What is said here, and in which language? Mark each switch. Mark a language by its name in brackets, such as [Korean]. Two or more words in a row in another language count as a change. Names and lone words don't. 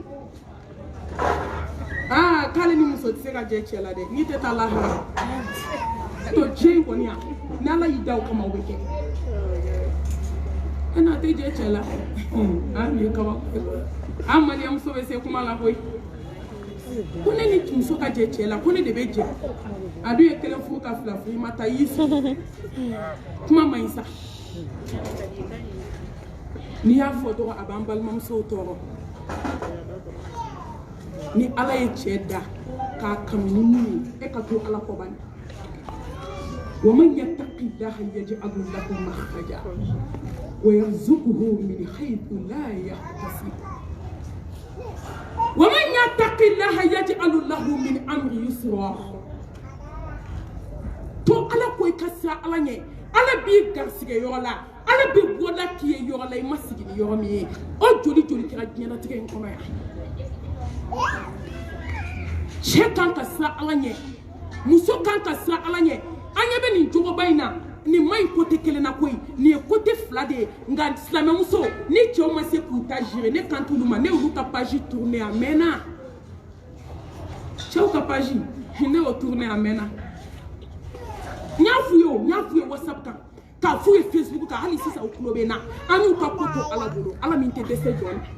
[Bambara] k'ale ni muso tɛ se ka jɛ cɛ la dɛ n'i tɛ taa lahara to diɲɛ in kɔni yan n'ala y'i da o kama o bɛ kɛ e n'a tɛ jɛ cɛ la nin ye kaba an maliyamuso bɛ se kuma la koyi ko ne ni muso ka jɛ cɛ la ko ne de bɛ jɛ a dun ye kelen furu ka fila furu i ma taa i y'i sɔn kuma man ɲi sa n'i y'a fɔ dɔrɔn a b'an balimamusow tɔɔrɔ ni ala ye cɛ da k'a kanu ni mun ye e ka to ala kɔ bani [Arabic] ومن يتق الله يجعل له مخرجا ويرزقه من حيث لا يحتسب ومن يتق الله يجعل له من امره يسرا [Bambara] تو ala ko i ka sira ala ɲɛ ala b'i garisɛgɛ yɔrɔ la ala b'i bɔda k'i ye yɔrɔ la i ma sigi ni yɔrɔ min ye o joli joli kɛra diɲɛlatigɛ in kɔnɔ yan cɛ kan ka sira ala ɲɛ muso kan ka sira ala ɲɛ an ɲɛ bɛ nin jogoba in na nin ma ɲi kote kelen na koyi nin ye kote fila de ye nka silamɛmuso ni cɛw ma se k'u ta gere ne kan t'olu ma ne y'olu ka [French] page tourné [Bambara] a mɛnna cɛw ka page ne y'o tourné a mɛnna n y'a f'u ye whatsapp kan k'a f'u ye facebook kan hali sisan u tulo bɛ n na an y'u ka ko to ala bolo ala min tɛ dɛsɛ jɔn